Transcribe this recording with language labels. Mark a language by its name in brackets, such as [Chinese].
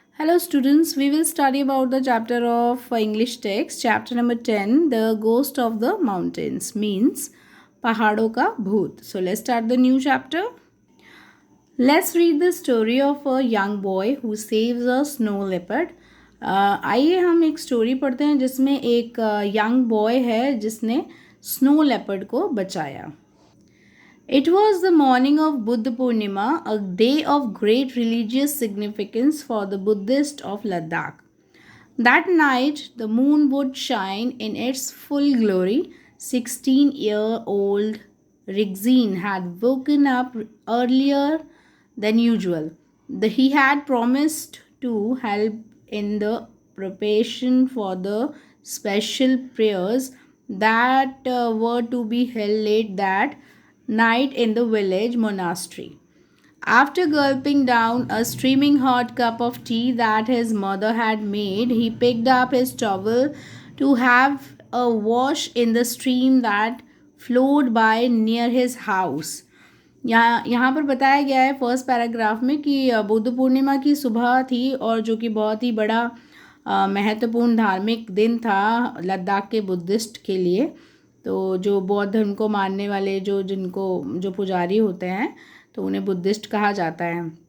[English] Hello students, we will study about the chapter of English text, chapter number 10, The Ghost of the Mountains, means [Hindi] पहाड़ों का भूत. [English] So let's start the new chapter. Let's read the story of a young boy who saves a snow leopard. [Hindi] आइए हम एक story पढ़ते हैं जिसमें एक यंग बॉय है जिसने स्नो लेपर्ड को बचाया. [English] It was the morning of Buddha Purnima, a day of great religious significance for the Buddhists of Ladakh. That night, the moon would shine in its full glory. 16-year-old Rigzin had woken up earlier than usual. He had promised to help in the preparation for the special prayers that were to be held late that night in the village monastery. After gulping down a steaming hot cup of tea that his mother had made, he picked up his towel to have a wash in the stream that flowed by near his house. [Hindi] यहाँ पर बताया गया है first paragraph में कि बुद्ध पूर्णिमा की सुबह थी और जो कि बहुत ही बड़ा महत्वपूर्ण धार्मिक दिन था लद्दाख के बुद्धिस्ट के लिए. तो जो बौद्ध धर्म को मानने वाले जो पुजारी होते हैं तो उन्हें बुद्धिस्ट कहा जाता है.